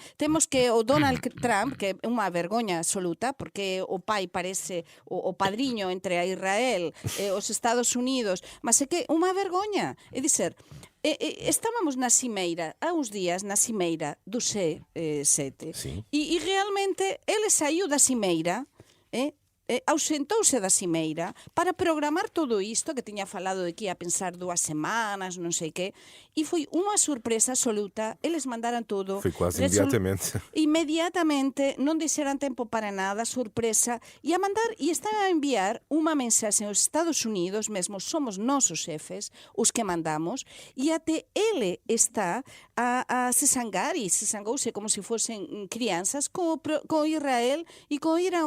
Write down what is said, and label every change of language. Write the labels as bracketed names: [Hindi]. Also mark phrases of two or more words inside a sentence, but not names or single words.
[Portuguese] Temos que o Donald Trump, que é uma vergonha absoluta, porque o pai parece o padrinho entre a Israel e os Estados Unidos, mas é que uma vergonha. É dizer, estávamos na cimeira, há uns dias, na cimeira do C7, e realmente ele saiu da cimeira, [Galician] ausentouse da cimeira para programar todo isto que tiña falado de que ia pensar 2 semanas, non sei que, e foi unha sorpresa absoluta. Eles mandaran todo. [Portuguese] Foi quase imediatamente. [Galician] Imediatamente, non deixaran tempo para nada, sorpresa, e están a enviar unha mensaxe aos Estados Unidos, mesmo somos nosos xefes, os que mandamos, e até ele está a se zangouse como se fosen crianzas con Israel e con Irán.